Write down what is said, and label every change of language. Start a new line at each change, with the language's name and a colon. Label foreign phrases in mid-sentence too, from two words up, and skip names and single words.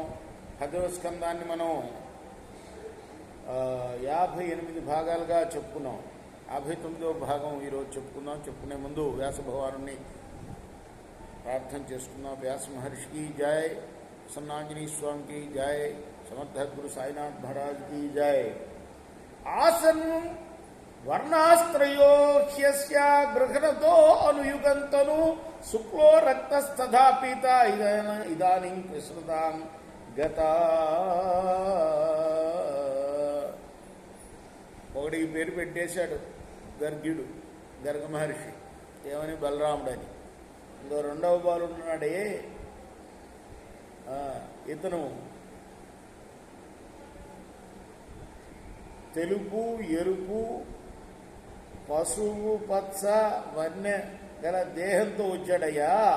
Telugu: 10వ స్కందాన్ని మనం 58 భాగాలుగా చెప్పుకున్నాం. 59వ భాగం ఈరోజు చెప్పుకుందాం. చెప్పుకునే ముందు వ్యాస భగవానుని ప్రార్థన చేసుకుందాం. వ్యాస మహర్షికి జై, ప్రసన్నాంజనేయ స్వామికి జై, సమర్థ గురు సాయినాథ్ మహారాజ్
Hindi: की जय.
Sanskrit: आसन वर्णास्त्रयोह्यस्य गृहणतो अनुयुगन्तनु शुक्लो रक्तस्तथा पीता इदानीं कृष्णतां गता.
Telugu: ఒకడికి పేరు పెట్టేశాడు గర్గ్యుడు, గర్గ మహర్షి. ఏమని? బలరాముడని. ఇంకో రెండవ బాలు ఉన్నాడే, ఇతను తెలుపు, ఎరుపు, పసుపు, పచ్చ వన్నె గల దేహంతో వచ్చాడయ్యా.